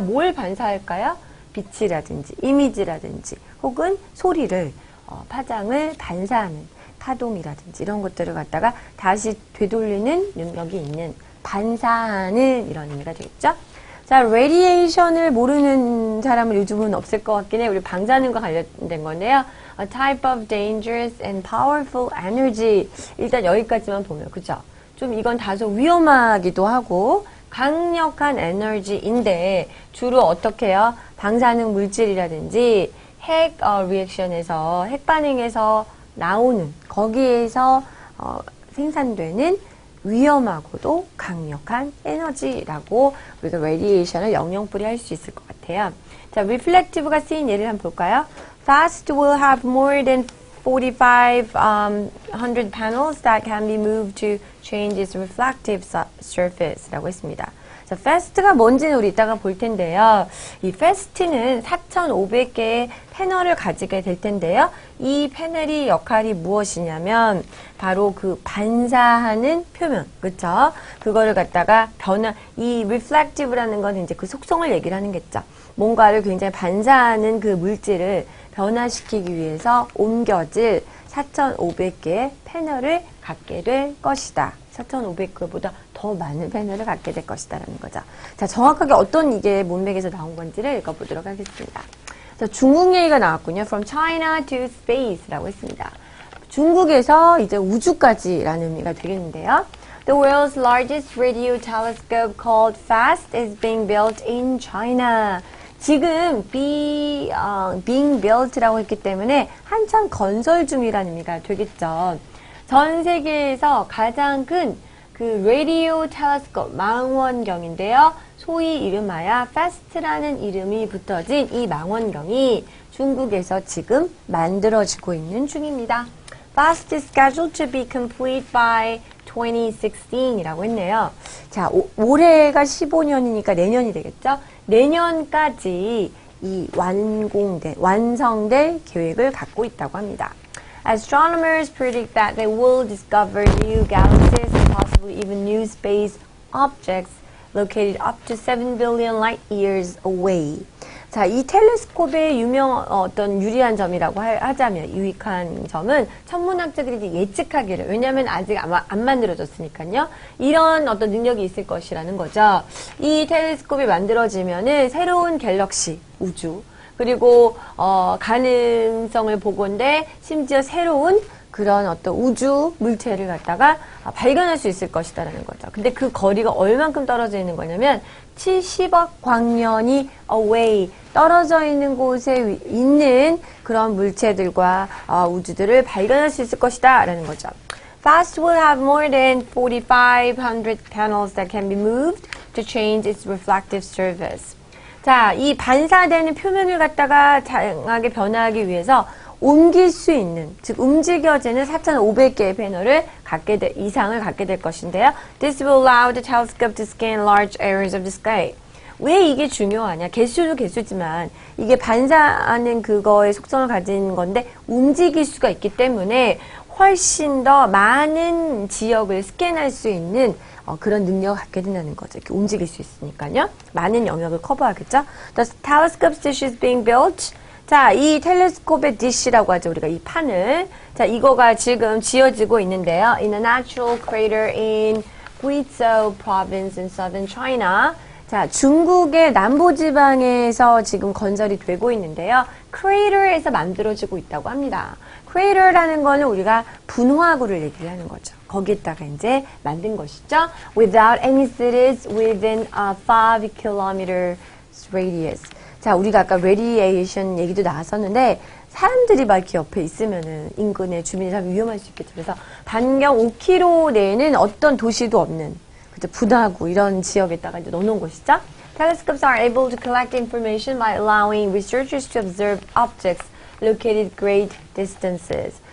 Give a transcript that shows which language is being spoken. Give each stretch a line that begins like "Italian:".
Korean: 뭘 반사할까요? 빛이라든지 이미지라든지 혹은 소리를 파장을 반사하는 파동이라든지 이런 것들을 갖다가 다시 되돌리는 능력이 있는, 반사하는 이런 의미가 되겠죠. 자, radiation을 모르는 사람은 요즘은 없을 것 같긴 해요. 우리 방사능과 관련된 건데요.
English: A type of dangerous and powerful energy.
Korean: 일단 여기까지만 보면, 그죠? 좀 이건 다소 위험하기도 하고 강력한 에너지인데 주로 어떻게 해요? 방사능 물질이라든지 핵 리액션에서, 핵 반응에서 나오는, 거기에서 생산되는 위험하고도 강력한 에너지라고 우리가 radiation을 영영뿌리 할 수 있을 것 같아요. 자, reflective가 쓰인 예를 한번 볼까요?
English: Fast will have more than 4,500 panels that can be moved to change its reflective surface
Korean: 라고 했습니다. 자, fast가 뭔지는 우리 이따가 볼 텐데요. 이 fast는 4,500개의 패널을 가지게 될 텐데요. 이 패널이 역할이 무엇이냐면 바로 그 반사하는 표면, 그쵸? 그거를 갖다가 이 reflective라는 건 이제 그 속성을 얘기를 하는 거겠죠. 뭔가를 굉장히 반사하는 그 물질을 변화시키기 위해서 옮겨질 4,500개의 패널을 갖게 될 것이다. 4,500개보다 더 많은 패널을 갖게 될 것이다 라는 거죠. 자, 정확하게 어떤 이게 문맥에서 나온 건지를 읽어보도록 하겠습니다. 자, 중국 얘기가 나왔군요.
English: From China to Space
Korean: 라고 했습니다. 중국에서 이제 우주까지 라는 의미가 되겠는데요.
English: The world's largest radio telescope called FAST is being built in China.
Korean: 지금
English: being built
Korean: 라고 했기 때문에 한참 건설 중이라는 의미가 되겠죠. 전 세계에서 가장 큰 그 라디오 텔레스코프 망원경인데요. 소위 이름하여 FAST라는 이름이 붙어진 이 망원경이 중국에서 지금 만들어지고 있는 중입니다.
English: FAST is scheduled to be complete by 2016
Korean: 이라고 했네요. 자, 올해가 15년이니까 내년이 되겠죠? 내년까지 이 완성될 계획을 갖고 있다고 합니다.
English: Astronomers predict that they will discover new galaxies and possibly even new space objects located up to 7 billion light years away.
Korean: 자, 이 텔레스콥의 어떤 유리한 점이라고 하자면, 유익한 점은 천문학자들이 예측하기를, 왜냐하면 아직 안 만들어졌으니까요. 이런 어떤 능력이 있을 것이라는 거죠. 이 텔레스콥이 만들어지면은 새로운 갤럭시, 우주, 그리고 가능성을 보건대 심지어 새로운 그런 어떤 우주 물체를 갖다가 발견할 수 있을 것이다라는 거죠. 근데 그 거리가 얼만큼 떨어져 있는 거냐면 70억 광년이 away, 떨어져 있는 곳에 있는 그런 물체들과 우주들을 발견할 수 있을 것이다 라는 거죠.
English: FAST will have more than 4,500 panels that can be moved to change its reflective surface.
Korean: 자, 이 반사되는 표면을 갖다가 다양하게 변화하기 위해서 옮길 수 있는, 즉 움직여지는 4,500개의 패널을 이상을 갖게 될 것인데요.
English: This will allow the telescope to scan large areas of the sky.
Korean: 왜 이게 중요하냐? 개수도 개수지만 이게 반사하는 그거의 속성을 가진 건데 움직일 수가 있기 때문에 훨씬 더 많은 지역을 스캔할 수 있는 그런 능력을 갖게 된다는 거죠. 이렇게 움직일 수 있으니까요. 많은 영역을 커버하겠죠.
English: The telescope dish is being built.
Korean: 자, 이 텔레스콥의 dish라고 하죠. 우리가 이 판을. 자, 이거가 지금 지어지고 있는데요.
English: In a natural crater in Guizhou province in southern China.
Korean: 자, 중국의 남부지방에서 지금 건설이 되고 있는데요. 크레이터에서 만들어지고 있다고 합니다. 크레이터라는 거는 우리가 분화구를 얘기를 하는 거죠. 거기에다가 이제 만든 것이죠.
English: Without any cities within a 5 kilometers radius.
Korean: 자, 우리가 아까 radiation 얘기도 나왔었는데 사람들이 막 이렇게 옆에 있으면은 인근의 주민이 참 위험할 수 있겠죠. 그래서 반경 5km 내에는 어떤 도시도 없는 분화구 이런 지역에다가 이제 넣어놓은 것이죠.
English: Telescopes are able to collect information by allowing researchers to observe objects located great distances.